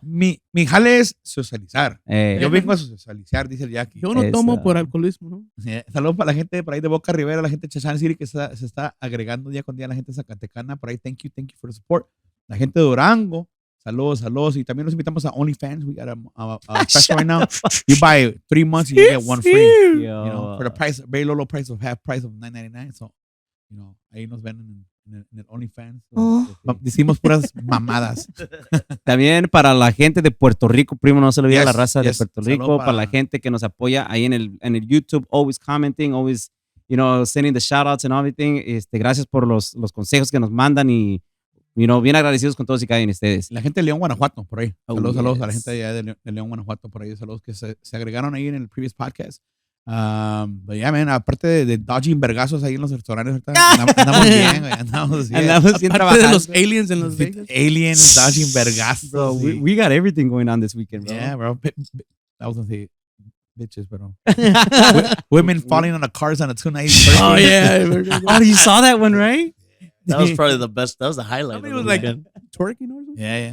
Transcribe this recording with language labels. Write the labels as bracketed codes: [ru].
[es] Mi jale es socializar. Eh. Yo vengo a socializar, dice el Jackie. Yo no tomo por alcoholismo, ¿no? [en] Yeah. [es] Saludos para la gente por ahí de Boca Rivera, la gente de Chachán City que se está agregando día con día, la gente de Zacatecana. Por ahí, thank you for the support. La gente de Durango. Saludos. Y también los invitamos a OnlyFans. [en] We got a special right now. You buy 3 months, you get 1 free. You know, for the price, very low price of half price of $9.99. [es] So, you know, ahí nos ven en el OnlyFans. Decimos puras mamadas. También para la gente de Puerto Rico, primo, no se le olvide la raza de Puerto Rico. Saludo [en] para la gente que nos apoya ahí en el YouTube, always commenting, always, you know, sending the shout outs and everything. [es] Gracias por los consejos que nos mandan y bien agradecidos con todos y cada uno de ustedes. La gente de León, Guanajuato, por ahí. Saludos [en] yes. [es] A la gente de allá de León, Guanajuato, por ahí. Saludos que se agregaron ahí en el previous podcast. But yeah, man, aparte de dodging vergazos ahí en los restaurantes, andamos bien, güey. Andamos bien trabajando. De los aliens en los Vegas. [en] Aliens, dodging vergazos. Bro, we got everything going on this weekend, bro. Yeah, bro. I was gonna say bitches, pero women falling on the cars on a 290. Oh, yeah. Oh, you saw that one, right? That was probably the best. That was the highlight. I mean, it was like twerking or something. Yeah.